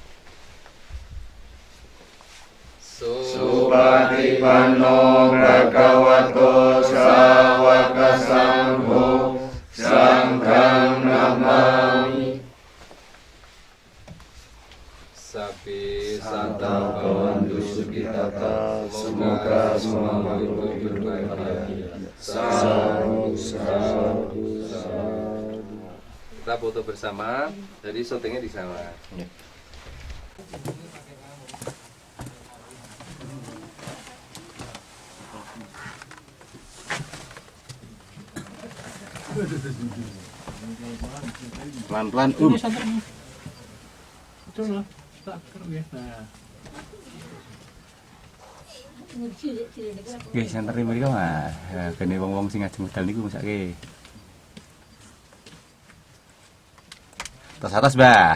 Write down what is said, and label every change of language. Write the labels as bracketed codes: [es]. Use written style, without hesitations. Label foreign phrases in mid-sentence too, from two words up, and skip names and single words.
[pi] Supatipanno bhagavato sawaka sangho sanghang namami. Sapi santa bhavantu sukhitata. [id] Semoga semua makhluk hidup berbahagia. [pi] Sadhu, sadhu, sadhu. [id] Kita foto bersama, jadi syutingnya di sana. Pelan-pelan. [jv] Nggih, santer mriki Mas. Kene wong-wong sing ajeng medal niku mesake. [id] Atas, Mbah.